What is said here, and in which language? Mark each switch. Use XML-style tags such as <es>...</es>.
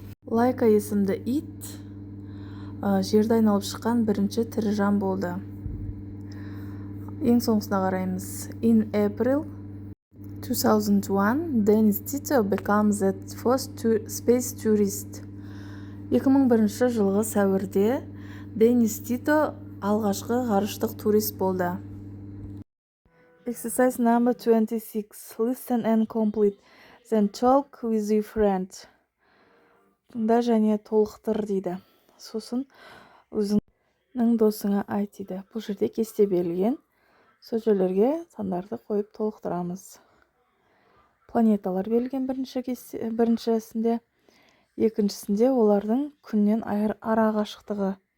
<kk>Laika есімді ит жерді айналып шыққан бірінші тірі жан болды. Ең соңғысына қараймыз.</kk> <en>In April 2001, Dennis Tito became the first space tourist.</en> <kk>2001 жылғы сәуірде Денис Тито алғашқы ғарыштық турист болды.</kk> <en>Exercise number 26. Listen and complete. Then talk with your friend.</en> <kk>Тыңда және толықтыр дейді. Сосын өзіңнің досыңа айт дейді. Бұл жерде кесте берілген сөздерге сандарды қойып толықтырамыз. Планеталар берілген біріншісінде, екіншісінде олардың күннен ара қашықтығы.</kk>